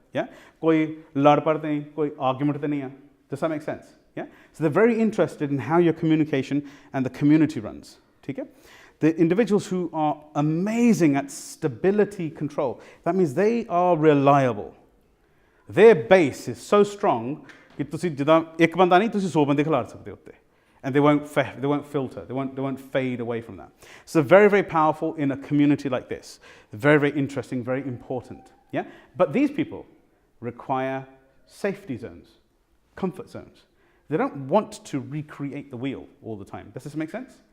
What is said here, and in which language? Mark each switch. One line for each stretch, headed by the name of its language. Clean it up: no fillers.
Punjabi: Yeah? Koi lad pad nahi, koi argument nahi hai.
English: Does that make sense? Yeah? So they're very interested in how your communication and the community runs. Okay? The individuals who are amazing at stability control, that means they are reliable. Their base is so strong that
Punjabi: ਤੁਸੀਂ ਜਿੱਦਾਂ ਇੱਕ ਬੰਦਾ ਨਹੀਂ ਤੁਸੀਂ 100 ਬੰਦੇ ਖਿਲਾਰ ਸਕਦੇ ਉੱਤੇ.
English: And they won't filter, they won't fade away from that. So very, very powerful in a community like this. Very, very interesting, very important. Yeah? But these people require safety zones, comfort zones. They don't want to recreate the wheel all the time. Does this make sense?